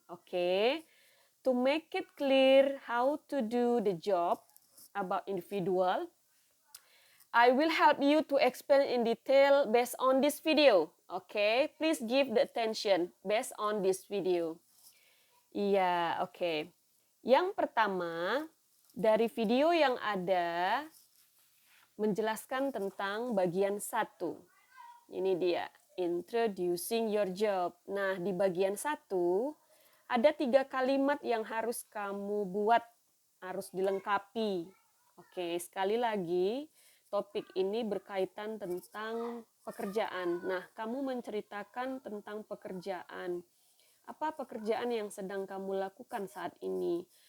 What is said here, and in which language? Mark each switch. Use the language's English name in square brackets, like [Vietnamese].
[English] Okay, to make it clear how to do the job about individual, I will help you to explain in detail based on this video. Okay, please give the attention based on this video. [Indonesian] Iya, oke. Yang pertama, dari video yang ada menjelaskan tentang bagian 1. Ini dia, [English] introducing your job. [Indonesian] Nah, di bagian 1 ada 3 kalimat yang harus kamu buat, harus dilengkapi. Oke, sekali lagi, topik ini berkaitan tentang pekerjaan. Nah, kamu menceritakan tentang pekerjaan. Apa pekerjaan yang sedang kamu lakukan saat ini?